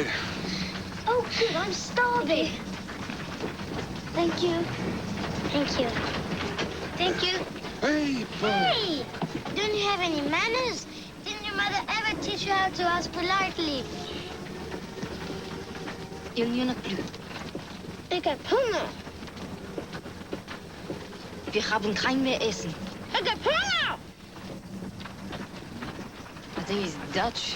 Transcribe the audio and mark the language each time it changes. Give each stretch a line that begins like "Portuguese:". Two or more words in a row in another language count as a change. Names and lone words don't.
English: Oh, good, I'm starving. Thank you. Thank you. Thank you. Hey, Hey! Don't you have any manners? Didn't your mother ever teach you how to ask politely?
French: Il n'y en a plus.
Dutch: Ik heb Hunger.
German: Wir haben kein mehr Essen.
Dutch: Ik heb Hunger!
English: I think he's Dutch.